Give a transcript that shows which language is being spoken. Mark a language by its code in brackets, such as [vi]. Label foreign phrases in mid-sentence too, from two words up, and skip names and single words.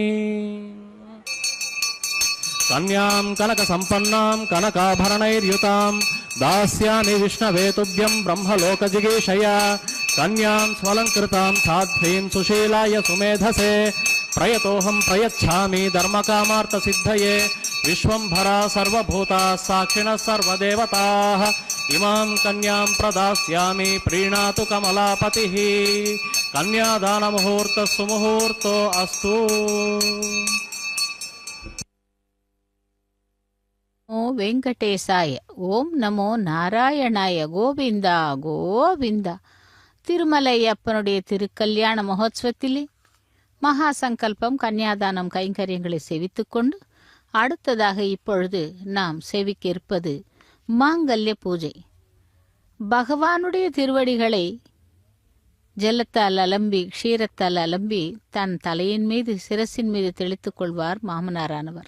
[sa] కన్యాం కనక సంపన్నాం కనకాభరణైర్యుతాం దాస్యామి విష్ణవే తుభ్యం బ్రహ్మలోక జిగీషయ కన్యాం స్వలంకృతాం సాధ్వీం సుశీలాయ సుమేధసే ప్రయతోహం ప్రయచ్ఛామి ధర్మకామార్థ సిద్ధయే విశ్వంభరా సర్వభూతా సాక్షిణః సర్వదేవతాః ఇమాం కన్యాం ప్రదాస్యామి ప్రీణాతు కమలాపతిః కన్యాదాన ముహూర్త సుముహూర్తో అస్తు. ఓ వెంకటేశాయ. ఓం నమో నారాయణాయ. [ta] கோவிந்த கோவிந்த. திருமலையப்பனுடைய திருக்கல்யாண மகோத்சவத்திலே மகா சங்கல்பம் கன்னியாதானம் கைங்கரியங்களை செவித்துக்கொண்டு அடுத்ததாக இப்பொழுது நாம் செவிக்க இருப்பது மாங்கல்ய பூஜை. பகவானுடைய திருவடிகளை ஜலத்தால் அலம்பி க்ஷீரத்தால் அலம்பி தன் தலையின் மீது சிரசின் மீது தெளித்துக் கொள்வார் மாமனாரானவர்.